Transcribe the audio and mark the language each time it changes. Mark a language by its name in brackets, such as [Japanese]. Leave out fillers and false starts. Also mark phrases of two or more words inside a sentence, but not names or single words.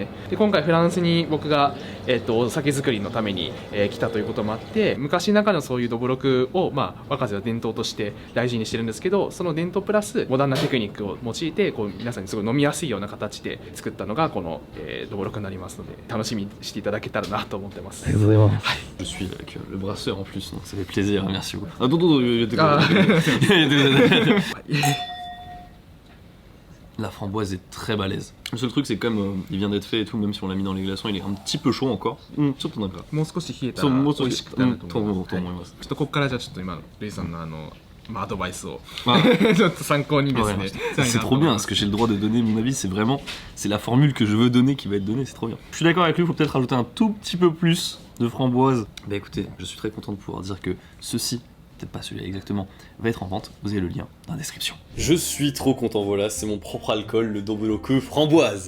[Japanese] で今回フランスに僕が、お酒作りのために、来たということもあって、昔ながらのそういうどぶろくを、まあ、若瀬は伝統として大事にしてるんですけど、その伝統プラスモダンなテクニックを用いてこう皆さんにすごい飲みやすいような形で作ったのがこの、どぶろくになりますので、楽しみにしていただけたらなと思ってます。 [French] Je suis avec le brasseur en plus, donc ça fait plaisir, merci beaucoup. La framboise est très balèze. Le seul truc c'est comme il vient d'être fait et tout, même si on l'a mis dans les glaçons, il est un petit peu chaud encore. [Japanese] もう少し冷えたら美味しくなると思います。と思います。ちょっとここからじゃあちょっと今のレイさんのまあ、アドバイスをちょっと参考にですね。 [French] C'est trop bien, parce que j'ai le droit de donner mon avis, c'est vraiment, c'est la formule que je veux donner qui va être donnée, c'est trop bien. Je suis d'accord avec lui, il faut peut-être rajouter un tout petit peu plus de framboise. Bah écoutez, je suis très content de pouvoir dire que ceci, peut-être pas celui-là exactement, va être en vente, vous avez le lien dans la description. Je suis trop content, voilà, c'est mon propre alcool, le Doboloku framboise.